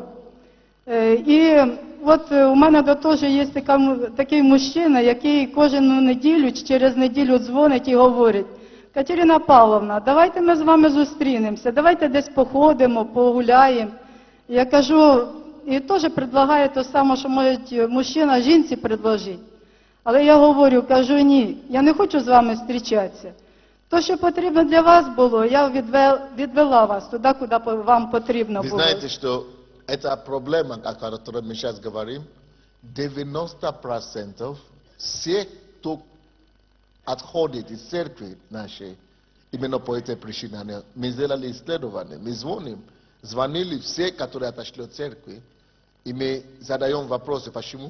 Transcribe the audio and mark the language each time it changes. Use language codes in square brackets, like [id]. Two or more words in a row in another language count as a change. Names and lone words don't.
[uk] І от у мене теж є такий мужчина, який кожну неділю чи через неділю дзвонить і говорить, Катерина Павловна, давайте ми з вами зустрінемося, давайте десь походимо, погуляємо. Я кажу, і теж предлагає те саме, що може мужчина жінці предложить. Але я говорю, кажу, ні, я не хочу з вами зустрічатися. То, що потрібно для вас було, я відвела вас туди, куди вам потрібно було. [ru] Вы знаете, что эта проблема, о которой мы сейчас говорим, 90% всех, кто отходит из церкви нашей, именно по этой причине. Мы сделали исследование, мы звонили все, которые отошли от церкви, и мы задаем вопросы, почему.